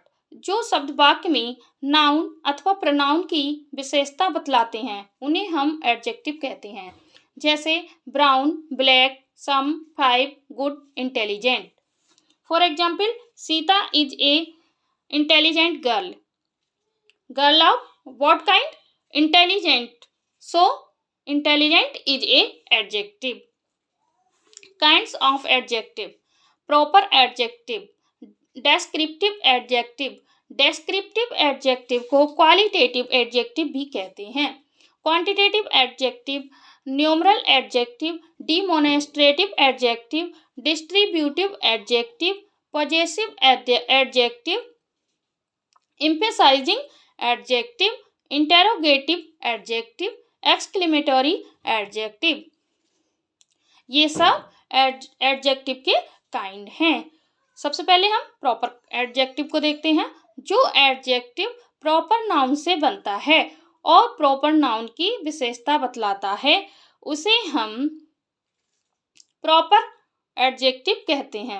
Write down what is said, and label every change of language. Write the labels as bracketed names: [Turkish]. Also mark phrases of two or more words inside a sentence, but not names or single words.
[Hindi] जो शब्द वाक्य में नाउन अथवा प्रोनाउन की विशेषता बतलाते हैं उन्हें हम एडजेक्टिव कहते हैं। [English] जैसे brown, black, some, five, good, intelligent. for example, Sita is a intelligent girl. girl of what kind? intelligent. so intelligent is a adjective. Kinds of adjective: proper adjective, descriptive adjective। descriptive adjective को qualitative adjective [Hindi] भी कहते हैं। [English] quantitative adjective, numeral adjective, demonstrative adjective, distributive adjective, possessive adjective, emphasizing adjective, interrogative adjective, exclamatory adjective। [Hindi] ये सब एडजेक्टिव के काइंड हैं। सबसे पहले हम [English] proper adjective [Hindi] को देखते हैं। जो एडजेक्टिव [English] proper noun [Hindi] से बनता है और [English] proper noun [Hindi] की विशेषता बतलाता है उसे हम [English] proper adjective [Hindi] कहते हैं।